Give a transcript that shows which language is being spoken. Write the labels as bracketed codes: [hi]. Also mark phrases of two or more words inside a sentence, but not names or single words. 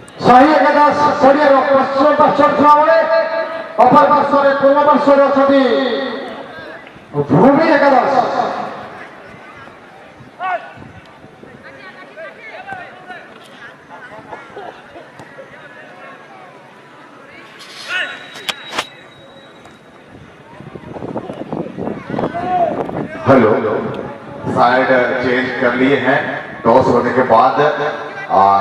[or] ଶହେ ଏକାଦଶ ପଡ଼ିଆର ପଶ୍ଚିମ ପାର୍ଶ୍ୱରେ ଥିବା ବେଳେ ଅପର ପାର୍ଶ୍ୱରେ ପୂର୍ବ ପାର୍ଶ୍ୱରେ ଅଛନ୍ତି ଭୂମି ଏକାଦଶ। [hi] हेलो, साइड चेंज कर लिए हैं टॉस होने के बाद और